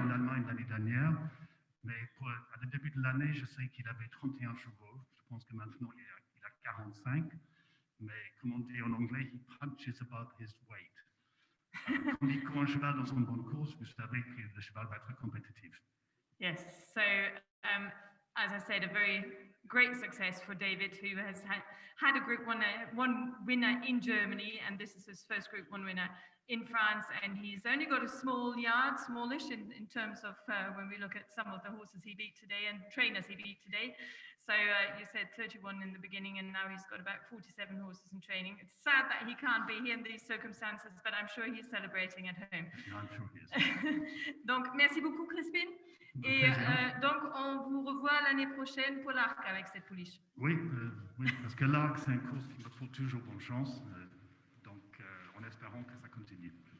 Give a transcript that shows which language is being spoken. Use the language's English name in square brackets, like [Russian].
[French] En Allemagne l'année dernière. Mais à le début de l'année, je sais qu'il avait 31 chevaux. Je pense que maintenant, il a 45. Mais comme on dit en anglais, [English] he punches above his weight. [French] Quand un cheval dans une bonne course, vous savez que le cheval va être compétitif. [English] Yes. So as I said, a very great success for David, who has had a Group 1 winner in Germany, and this is his first Group 1 winner in France, and he's only got a small yard, smallish in terms of when we look at some of the horses he beat today and trainers he beat today. So you said 31 in the beginning, and now he's got about 47 horses in training. It's sad that he can't be here in these circumstances, but I'm sure he's celebrating at home. I'm sure he is. [French] Donc, merci beaucoup, Crispin. Et donc, on vous revoit l'année prochaine pour l'Arc avec cette pouliche. Oui, oui, parce que l'Arc, c'est une course qui me porte toujours bonne chance. Donc, en espérant que ça continue.